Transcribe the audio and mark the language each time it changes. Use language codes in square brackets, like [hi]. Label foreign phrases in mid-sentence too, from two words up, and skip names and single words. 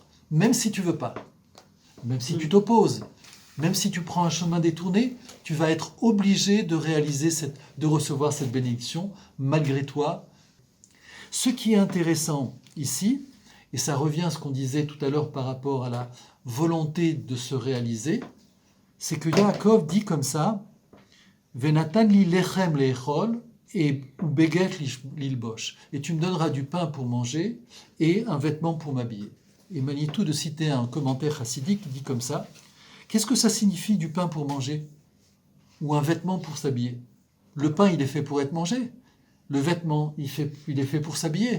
[fr] Même si tu ne veux pas, même si tu t'opposes, même si tu prends un chemin détourné, tu vas être obligé de recevoir cette bénédiction malgré toi. Ce qui est intéressant ici, et ça revient à ce qu'on disait tout à l'heure par rapport à la volonté de se réaliser, c'est que Yaakov dit comme ça, [he] ונתן לי לחם לאכול ובגד ללבוש, [fr] et tu me donneras du pain pour manger et un vêtement pour m'habiller. Et Manitou de citer un commentaire chassidique qui dit comme ça, qu'est-ce que ça signifie du pain pour manger ou un vêtement pour s'habiller? Le pain, il est fait pour être mangé. Le vêtement, il est fait pour s'habiller.